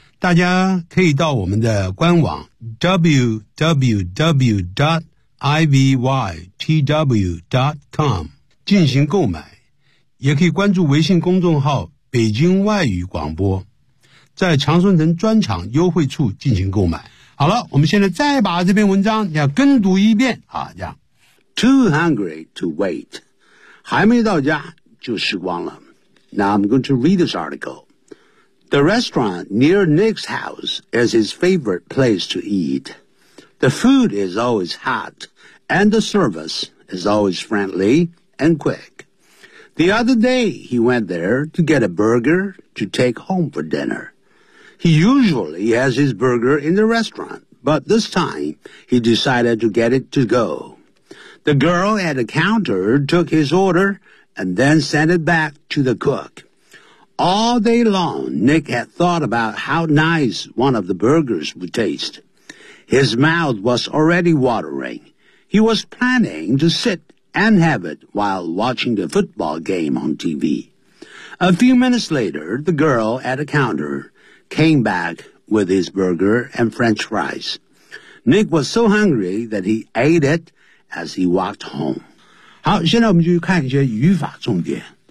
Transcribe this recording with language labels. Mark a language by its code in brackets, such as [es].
[zh] 大家可以到我们的官网 www.ivytw.com 进行购买，也可以关注微信公众号北京外语广播，在长春藤专场优惠处进行购买。好了，我们现在再把这篇文章要跟读一遍啊，这样 [en] Too hungry to wait， [zh] 还没到家就失望了。 [en] Now I'm going to read this article. The restaurant near Nick's house is his favorite place to eat. The food is always hot, and the service is always friendly and quick. The other day, he went there to get a burger to take home for dinner. He usually has his burger in the restaurant, but this time, he decided to get it to go. The girl at the counter took his order and then sent it back to the cook. All day long, Nick had thought about how nice one of the burgers would taste. His mouth was already watering. He was planning to sit and have it while watching the football game on TV. A few minutes later, the girl at the counter came back with his burger and French fries. Nick was so hungry that he ate it as he walked home. [zh] 好，现在我们就看一些语法重点。